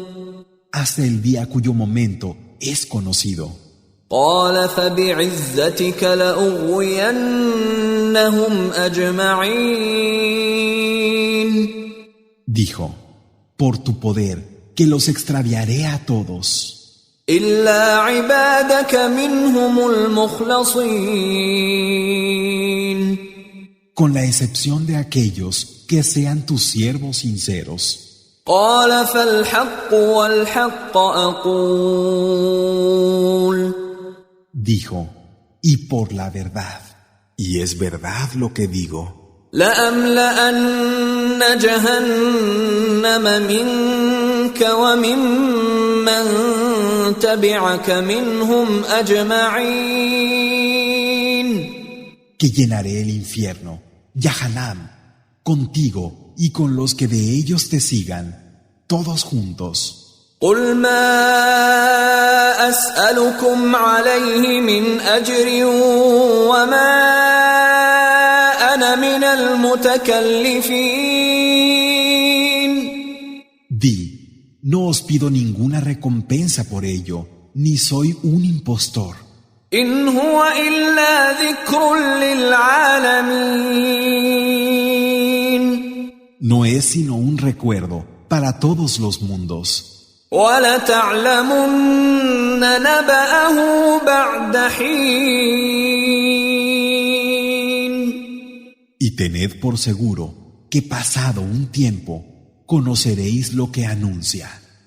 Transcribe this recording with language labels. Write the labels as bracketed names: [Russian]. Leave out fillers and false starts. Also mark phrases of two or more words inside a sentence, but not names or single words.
[Spanish] Hasta el día cuyo momento es conocido. [Arabic] قال فبعزتك لأغوينهم أجمعين. [Spanish] Dijo, por tu poder, que los extraviaré a todos. [Arabic] إلا عبادك منهم المخلصين. [Spanish] Con la excepción de aquellos que sean tus siervos sinceros. [Arabic] قال فالحق والحق أقول. [Spanish] Dijo, y por la verdad, y es verdad lo que digo, [Arabic] لأملأن جهنم منك وممن تبعك منهم أجمعين. [Spanish] que llenaré el infierno, Yahanam, contigo y con los que de ellos te sigan, todos juntos. [Arabic] قل ما أسألكم عليه من أجر وما أنا من المتكلفين. [Spanish] Di, no os pido ninguna recompensa por ello, ni soy un impostor. [Arabic] إن هو إلا ذكر للعالمين. [Spanish] No es sino un recuerdo para todos los mundos. [Arabic] وَلَتَعْلَمُنَّ نَبَأَهُ بَعْدَ حِينٍ. [Spanish] Y tened por seguro que pasado un tiempo conoceréis lo que anuncia.